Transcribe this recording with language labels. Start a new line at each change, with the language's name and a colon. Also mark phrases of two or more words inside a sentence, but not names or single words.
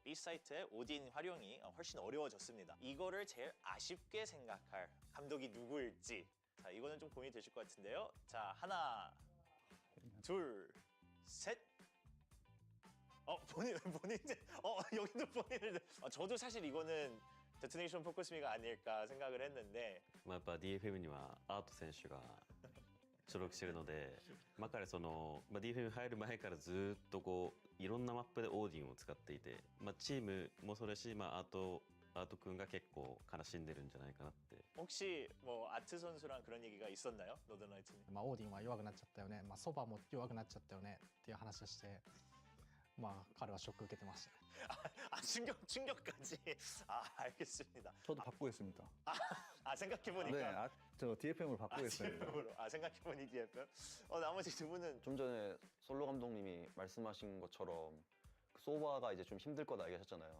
Korean: B사이트의 오딘 활용이 훨씬 어려워졌습니다. 이거를 제일 아쉽게 생각할 감독이 누구일지. 자, 이거는 좀 고민이 되실 것 같은데요. 자, 하나, 둘, 셋. 여기도 본인을. 저도 사실 이거는 데토네이션 포커스미가 아닐까 생각을 했는데.
Japanese: やっぱ DFM にはアート選手が所属してるので、彼DFM 入る前からずっといろんなマップでオーディンを使っていて、チームもそうですし、あとアート君が結構悲しんでるんじゃないかなって。
Korean: 혹시 뭐 아트 선수랑 그런 얘기가 있었나요? 노던라이트님?
Japanese: まあ、オーディンは弱くなっちゃったよね、まあ、ソバも弱くなっちゃったよねっていう話をして、まあ彼はショック受けてましたね。
Korean: 아 충격까지. 아 알겠습니다. 저도 바꾸겠습니다. 아 생각해보니까. 네, 저 DFM으로 바꾸겠습니다. DFM으로. 아 생각해보니 DFM. 나머지 두 분은 좀 전에 솔로 감독님이 말씀하신 것처럼 그 소바가 이제 좀 힘들 거다 얘기하셨잖아요.